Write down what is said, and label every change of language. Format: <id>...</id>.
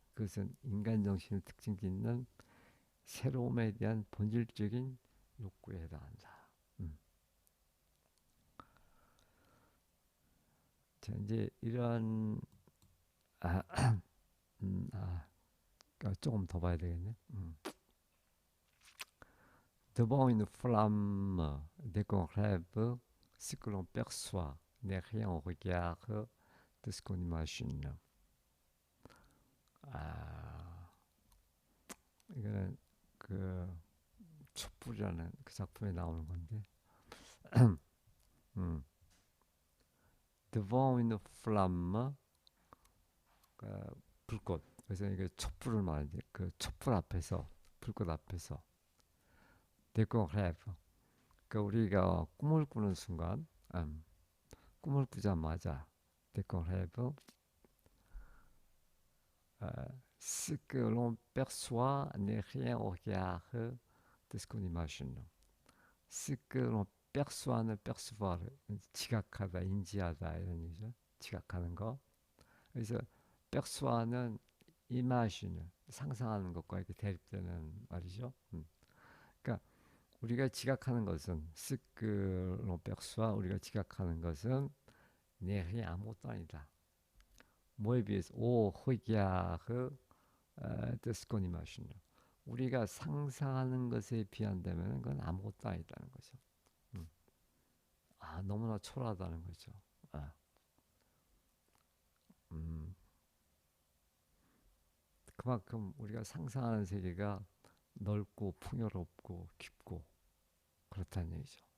<ko>그것은 인간 정신을 특징 짓는 새로움에 대한 본질적인 욕구에 해당한다. 음. 자, 이제 이런 아, 조금 더 봐야 되겠네.</ko> <fr>Devant une flamme dès qu'on rêve, ce que l'on perçoit n'est rien au regard de ce qu'on imagine.</fr> <ko>아, 이거는 그 촛불이라는 그 작품에 나오는 건데, 음,</ko> <fr>Devant une flamme,</fr> <ko>불꽃. 그래서 이게 촛불을 말하는데, 그 촛불 앞에서, 불꽃 앞에서,</ko> <fr>dès qu'on rêve.</fr> <ko>그 우리가 꿈을 꾸는 순간, 꿈을 꾸자마자,</ko> <fr>dès qu'on rêve, ce que l'on perçoit n'est rien au regard de ce qu'on imagine. ce que l'on perçoit</fr> <ko>는 percevoir, 지각하다, 인지하다 이런 얘기죠. 지각하는 거. 그래서 perçoit는 imagine, 상상하는 것과 이렇게 대립되는 말이죠. 그러니까 우리가 지각하는 것은</ko> <fr>ce que l'on perçoit,</fr> <ko>우리가 지각하는 것은</ko> <fr>n'est rien,</fr> <ko>아무것도 아니다. 뭐에 비해서</ko> <fr>au regard de ce qu'on imagine.</fr> <ko>우리가 상상하는 것에 비한다면 그건 아무것도 아니다는 거죠. 너무나 초라하다는 거죠. 아, 음, 그만큼 우리가 상상하는 세계가 넓고 풍요롭고 깊고 그렇다는 얘기죠.</ko>